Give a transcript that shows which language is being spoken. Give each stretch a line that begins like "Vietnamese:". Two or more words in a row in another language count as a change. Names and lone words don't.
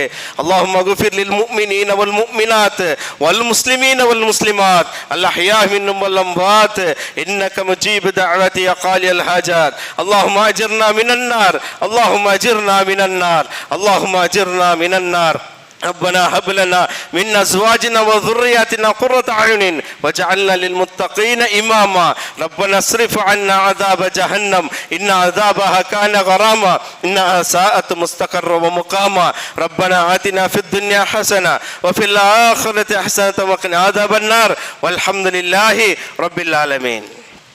Arabic: اللهم اغفر للمؤمنين والمؤمنات والمسلمين والمسلمات الأحياء منهم والأموات إنك مجيب الدعوات يا قاضي الحاجات. اللهم أجرنا من النار اللهم أجرنا من النار اللهم أجرنا من النار. ربنا هب لنا من ازواجنا وذرياتنا قرة اعين واجعلنا للمتقين اماما. ربنا اصرف عنا عذاب جهنم ان عذابها كان غراما انها ساءت مستقرا ومقاما. ربنا آتنا في الدنيا حسنة وفي الآخرة حسنة وقنا عذاب النار والحمد لله رب العالمين.